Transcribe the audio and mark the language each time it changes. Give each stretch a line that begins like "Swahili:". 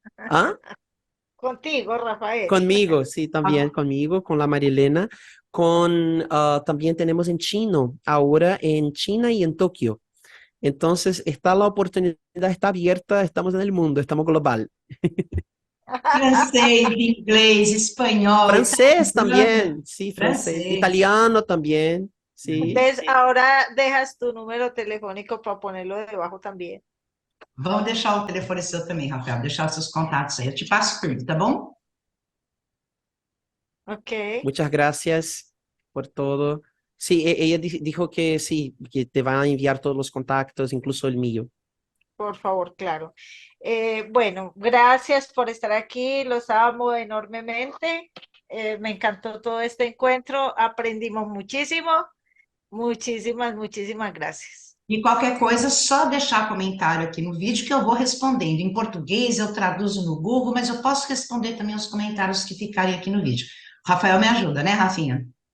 Spanish: ¿Ah? Contigo, Rafael. Conmigo, sí, también conmigo, con la María Elena. También tenemos en chino, ahora en China y en Tokio. Entonces, está la oportunidad, está abierta, estamos en el mundo, estamos global.
Portuguese: Francês, inglês, espanhol,
Spanish: Francés
Portuguese: italiano,
Spanish: también, sí, francés.
Portuguese: francês.
Spanish: Italiano también, sí. Entonces, ahora dejas tu número telefónico para ponerlo debajo también.
Portuguese: Vamos deixar o telefone seu também, Rafael, deixar os seus contatos aí. Eu te passo tudo, tá bom? Ok,
Spanish: Muchas gracias por todo. Sí, ella dijo que sí, que te van a enviar todos los contactos, incluso el mío. por favor, claro. Bueno, gracias por estar aquí, los amo enormemente. Me encantó todo este encuentro, aprendimos muchísimo. Muchísimas gracias.
Portuguese: E qualquer coisa, só deixar comentário aqui no vídeo que eu vou respondendo. Em português, eu traduzo no Google, mas eu posso responder também os comentários que ficarem aqui no vídeo. O Rafael me ajuda, né, Rafinha?